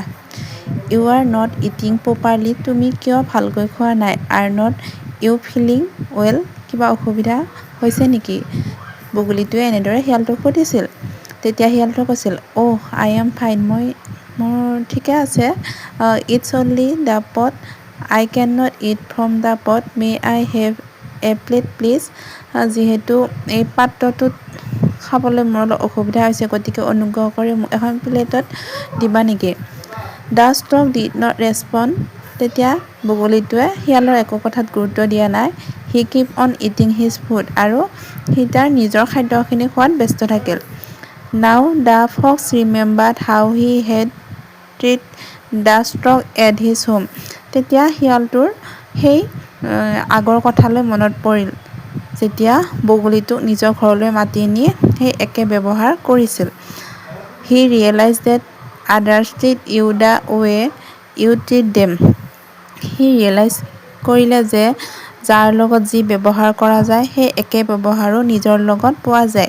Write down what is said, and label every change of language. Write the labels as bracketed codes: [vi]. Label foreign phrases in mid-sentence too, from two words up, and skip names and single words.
[en] you are not eating properly, [as] তুমি কিয় ভালকৈ খোৱা নাই? [en] are not you feeling well, [as] কিবা অসুবিধা হৈছে নেকি? বগলীটোৱে এনেদৰে শিয়ালটোক সুধিছিল। তেতিয়া শিয়ালটোৱে কৈছিল, [en] oh I am fine, [as] মোৰ ঠিকে আছে। [en] it's only the pot, I can not eat from the pot, may I have a plate please, [as] যিহেতু এই পাত্ৰটোত খাবলৈ মোৰ অলপ অসুবিধা হৈছে, গতিকে অনুগ্ৰহ কৰি মোক এখন প্লেটত দিবা নেকি? [en] the stork did not respond, [as] তেতিয়া বগলীটোৱে শিয়ালৰ একো কথাত গুৰুত্ব দিয়া নাই। [en] he keep on eating his food, [as] আৰু সি তাৰ নিজৰ খাদ্যখিনি খোৱাত ব্যস্ত থাকিল। [en] now the fox remembered how he had treat the stork at his home, [as] তেতিয়া শিয়ালটোৰ সেই আগৰ কথালৈ মনত পৰিল, যেতিয়া বগলীটোক নিজৰ ঘৰলৈ মাতি নি সেই একে ব্যৱহাৰ কৰিছিল। [en] he realise that others treat you the way you treat them, [as] সি ৰিয়েলাইজ কৰিলে যে যাৰ লগত যি ব্যৱহাৰ কৰা যায় সেই একে ব্যৱহাৰো নিজৰ লগত পোৱা যায়।